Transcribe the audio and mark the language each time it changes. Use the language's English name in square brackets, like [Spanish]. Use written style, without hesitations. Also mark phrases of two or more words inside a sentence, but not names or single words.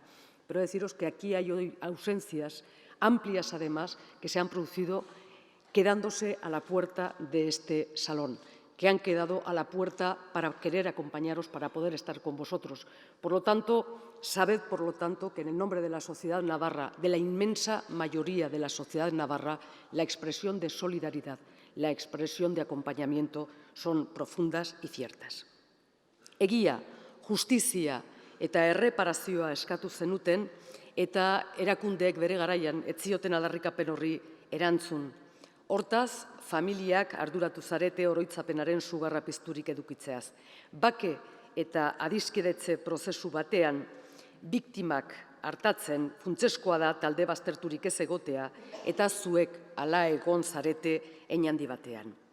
[Spanish] Pero deciros que aquí hay hoy ausencias amplias, además, que se han producido quedándose a la puerta de este salón, que han quedado a la puerta para querer acompañaros, para poder estar con vosotros. Por lo tanto, sabed, por lo tanto, que en el nombre de la sociedad navarra, de la inmensa mayoría de la sociedad navarra, la expresión de solidaridad, la expresión de acompañamiento son profundas y ciertas. [Basque] Egia, justizia eta erreparazioa eskatu zenuten, eta erakundeek bere garaian ez zioten aldarrikapen horri erantzun. Hortaz, familiak arduratu zarete oroitzapenaren sugarra pizturik edukitzeaz. Bake eta adiskidetze prozesu batean, biktimak hartatzen funtseskoa da talde bazterturik ez egotea, eta zuek hala egon zarete hein handi batean.